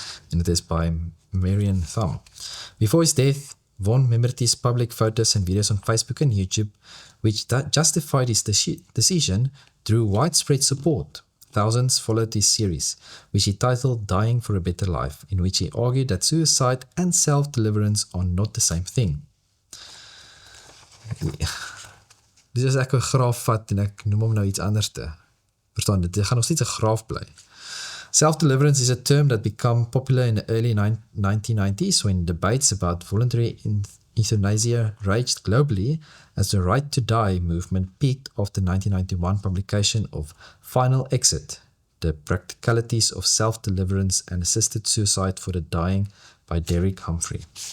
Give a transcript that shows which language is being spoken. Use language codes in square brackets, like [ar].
[en] And it is by Marian Thumb. Before his death, Von Memberty's public photos and videos on Facebook and YouTube, which justified his decision, drew widespread support. Thousands followed his series, which he titled Dying for a Better Life, in which he argued that suicide and self-deliverance are not the same thing. [af] Dis is ek 'n graaf vat en ek noem hom nou iets anders te. Verstaan, dit gaan nog steeds 'n graaf bly. [en] Self-deliverance is a term that became popular in the early 1990s when debates about voluntary euthanasia raged globally as the Right to Die movement peaked after the 1991 publication of Final Exit, The Practicalities of Self-Deliverance and Assisted Suicide for the Dying by Derek Humphrey.